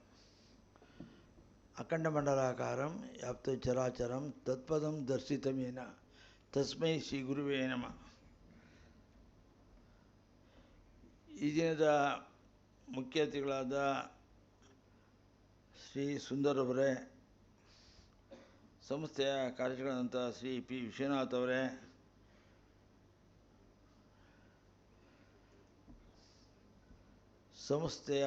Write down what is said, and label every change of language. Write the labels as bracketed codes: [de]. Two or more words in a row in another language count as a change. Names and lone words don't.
[sa] ಅಖಂಡ ಮಂಡಲಾಕಾರಂ ವ್ಯಾಪ್ತ ಚರಾಚರಂ ತತ್ಪದಂ ದರ್ಶಿತಮೇನ ತಸ್ಮೈ ಶ್ರೀ ಗುರುವೇ ನಮಃ. [kn] ಈ ದಿನದ ಮುಖ್ಯ ಅತಿಥಿಗಳಾದ ಶ್ರೀ ಸುಂದರ್ ಅವರೇ, ಸಂಸ್ಥೆಯ ಕಾರ್ಯದರ್ಶಿಗಳಾದಂಥ ಶ್ರೀ ಪಿ ವಿಶ್ವನಾಥ್ ಅವರೇ, ಸಂಸ್ಥೆಯ